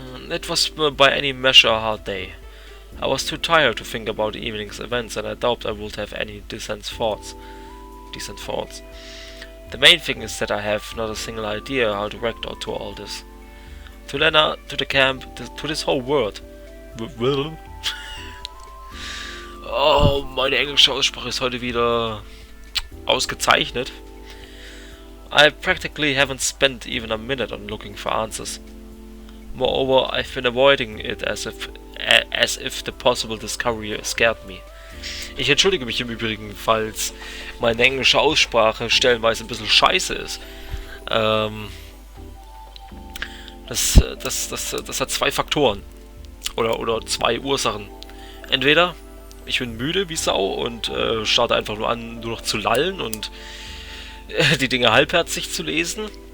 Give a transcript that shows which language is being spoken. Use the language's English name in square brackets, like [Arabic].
[English] It was by any measure a hard day. I was too tired to think about the evening's events, and I doubt I would have any decent thoughts. The main thing is that I have not a single idea how to react to all this. To Lena, to the camp, to this whole world. [German] Oh, meine englische Aussprache ist heute wieder ausgezeichnet. [English] I practically haven't spent even a minute on looking for answers. Moreover, I've been avoiding it as if the possible discovery scared me. [German] Ich entschuldige mich im Übrigen, falls meine englische Aussprache stellenweise ein bisschen scheiße ist. Das hat zwei Faktoren. Oder zwei Ursachen. Entweder ich bin müde wie Sau und starte einfach nur an, nur noch zu lallen und die Dinge halbherzig zu lesen.